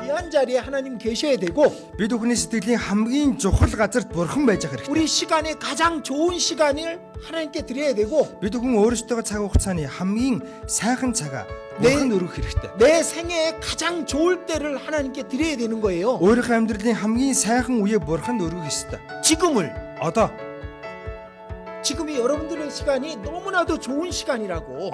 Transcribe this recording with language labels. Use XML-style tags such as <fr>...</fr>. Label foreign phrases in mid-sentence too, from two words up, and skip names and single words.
<ko>자리에 하나님 계셔야 되고</ko> <mn>Бид бүхний сэтгэлийн хамгийн чухал газарт бурхан байж ах хэрэгтэй.</mn> <ko>우리 시간에 가장 좋은 시간을 하나님께 드려야 되고</ko> <mn>Бид бүхэн өөрсдөө цаг хугацааны хамгийн сайхан цагаа</mn> <ko>네.</ko> <mn>бурханд өргөх хэрэгтэй.</mn> <ko>내 생애에 가장 좋을 때를 하나님께 드려야 되는 거예요.</ko> <mn>Өөрийнхөө амьдралын хамгийн сайхан үеэ бурханд өргөх ёстой.</mn> <ko>지금을</ko> <mn>Одоо</mn> <ko>지금이 여러분들의 시간이 너무나도 좋은 시간이라고.</ko>